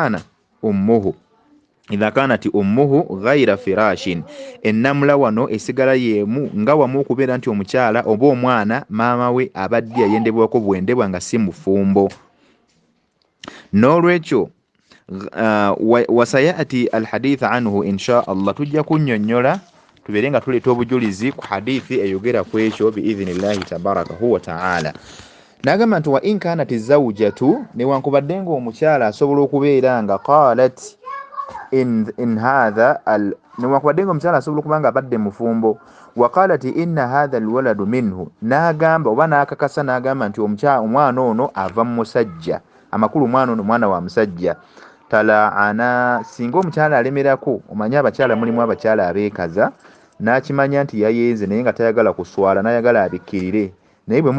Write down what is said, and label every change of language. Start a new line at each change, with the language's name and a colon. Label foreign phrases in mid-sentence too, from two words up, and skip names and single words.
Arabic: كانت أمه غير فراش
Ganda: ennamula wano esigala yeemu nga wamu okubeera nti omukyala oba omwana maama we abadde yayendebwako bwendebwa nga si mufumbo n'olwekyo
Arabic: وسيأتي الحديث عنه إن شاء الله
Ganda: tujja kunnyonnyola tubeere nga tuleeta obujulizi ku hadithi eyogera ku ekyo
Arabic: بإذن الله تبارك وتعالى
Ganda: n'agamba nti
Arabic: وإن كانت زوجته
Ganda: newankubadde ng'omukyala asobola okubeera nga
Arabic: قالت إن هذا
Ganda: newankubadde ng'omukyala asobola okuba nga abadde mufumbo
Arabic: وقالت إن هذا الولد منه
Ganda: n'agamba oba n'akakasa n'agamba nti omwana ono ava mu musajja amakulu omwana ono mwana wa musajja talaana singa omukyala alemerako omanye abakyala mulimu abakyala abeekaza n'akimanya nti yayenze naye nga tayagala kuswala n'ayagala abikkirire naye bwe